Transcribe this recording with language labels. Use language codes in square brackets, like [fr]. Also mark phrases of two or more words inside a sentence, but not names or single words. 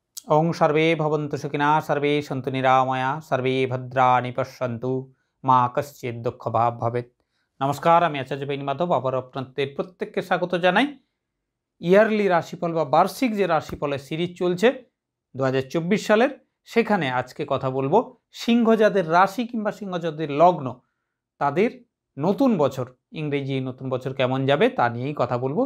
[sa] ওং সর্বে ভবন্তু সুখিনা সর্বে সন্তু নিরাময়া সর্বে ভদ্রাণি পশ্যন্তু মা কশ্চিৎ দুঃখ ভাব ভবেত। [bn] নমস্কার, আমি আচার্য বেণী মাধব আবার আপনাদের প্রত্যেককে স্বাগত জানাই। ইয়ারলি রাশিফল বা বার্ষিক যে রাশিফলের সিরিজ চলছে 2024 সালের, সেখানে আজকে কথা বলবো সিংহ যাদের রাশি কিংবা সিংহ যাদের লগ্ন তাদের নতুন বছর, ইংরেজি নতুন বছর কেমন যাবে তা নিয়েই কথা বলবো।